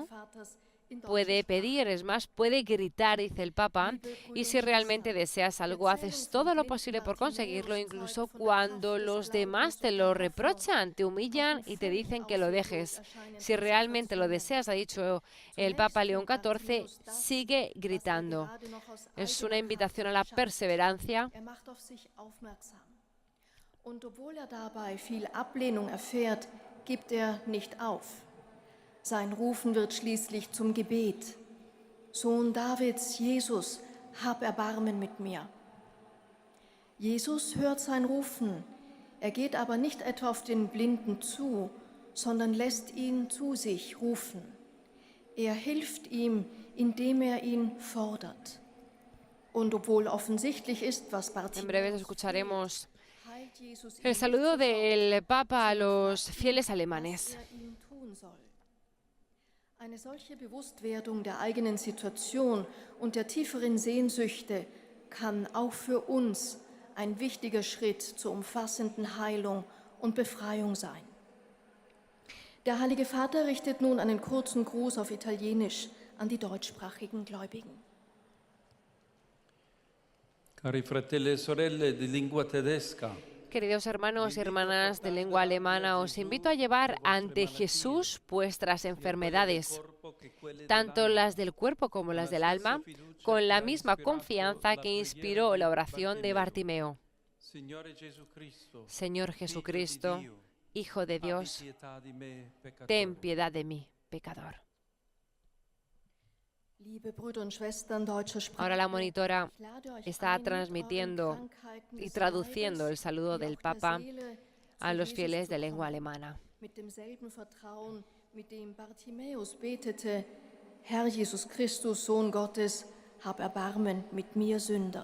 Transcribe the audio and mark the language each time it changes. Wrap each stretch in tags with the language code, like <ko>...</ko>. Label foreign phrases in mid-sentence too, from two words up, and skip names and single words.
<es>Puede pedir, es más, puede gritar, dice el Papa, y si realmente deseas algo, haces todo lo posible por conseguirlo, incluso cuando los demás te lo reprochan, te humillan y te dicen que lo dejes. Si realmente lo deseas, ha dicho el Papa León XIV, sigue gritando. Es una invitación a la perseverancia.</es> <de>Und obwohl dabei viel Ablehnung erfährt, gibt nicht auf. Sein Rufen wird schließlich zum Gebet. Sohn Davids, Jesus, hab Erbarmen mit mir. Jesus hört sein Rufen. Er geht aber nicht etwa auf den Blinden zu, sondern lässt ihn zu sich rufen. Er hilft ihm, indem ihn fordert. Und obwohl offensichtlich ist, was</de> <es>En breve escucharemos el saludo del Papa a los fieles alemanes.</es> <de>Eine solche Bewusstwerdung der eigenen Situation und der tieferen Sehnsüchte kann auch für uns ein wichtiger Schritt zur umfassenden Heilung und Befreiung sein. Der Heilige Vater richtet nun einen kurzen Gruß auf Italienisch an die deutschsprachigen Gläubigen.</de> <it>Cari fratelli e sorelle di lingua tedesca.</it> <es>Queridos hermanos y hermanas de lengua alemana, os invito a llevar ante Jesús vuestras enfermedades, tanto las del cuerpo como las del alma, con la misma confianza que inspiró la oración de Bartimeo. Señor Jesucristo, Hijo de Dios, ten piedad de mí, pecador. Ahora la monitora está transmitiendo y traduciendo el saludo del Papa a los fieles de lengua alemana.</es> <de>Herr Jesus Christus, Sohn Gottes, hab Erbarmen mit mir, Sünder.</de>